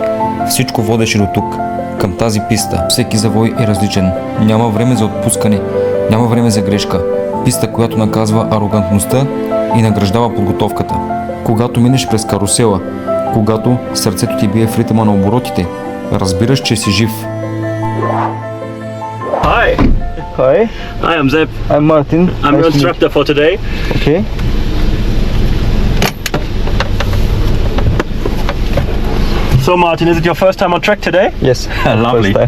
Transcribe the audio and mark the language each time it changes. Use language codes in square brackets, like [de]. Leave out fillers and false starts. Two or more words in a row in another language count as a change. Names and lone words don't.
[bg] Всичко водеше до тук, към тази писта. Всеки завой е различен. Няма време за отпускане, няма време за грешка. Писта, която наказва арогантността и награждава подготовката. Когато минеш през карусела, когато сърцето ти бие в ритъма на оборотите, разбираш, че си жив. [en] Hi. Hi, Hi, I'm Zeb. I'm Martin. I'm your instructor for today. Okay. So Martin, is it your first time on track today? Yes. Lovely. First time.